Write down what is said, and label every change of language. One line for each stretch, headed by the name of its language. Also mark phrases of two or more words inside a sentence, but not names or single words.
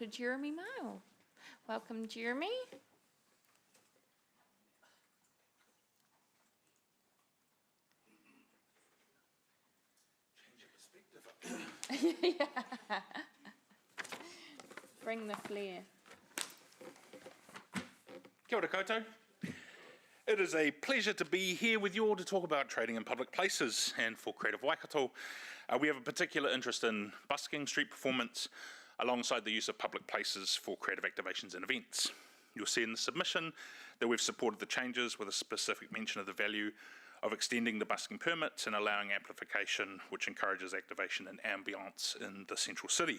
English: Jeremy Mail. Welcome, Jeremy. Yeah. Bring the flair.
Māori: Kia ora koutou.
English: It is a pleasure to be here with you all to talk about trading in public places, and for Creative Waikato, we have a particular interest in busking, street performance, alongside the use of public places for creative activations and events. You'll see in the submission that we've supported the changes with a specific mention of the value of extending the busking permits and allowing amplification, which encourages activation and ambience in the central city.